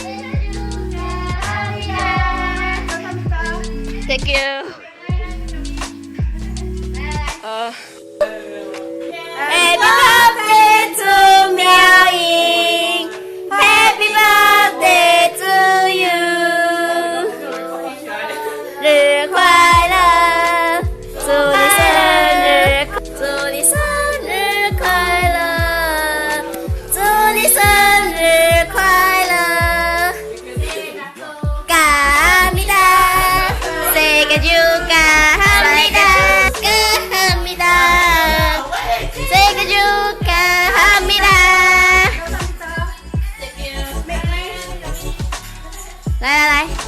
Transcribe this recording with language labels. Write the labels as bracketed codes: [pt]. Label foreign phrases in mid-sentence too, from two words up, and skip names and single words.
[en] Thank you. Happy birthday to 苗颖 ，Happy birthday to you， [zh] 日快乐，祝你生日快乐，祝你生日快乐， [ko] 감사합니다， 생일 축하합니다， 축하합니다， 생일 축하합니다。 [zh] 来。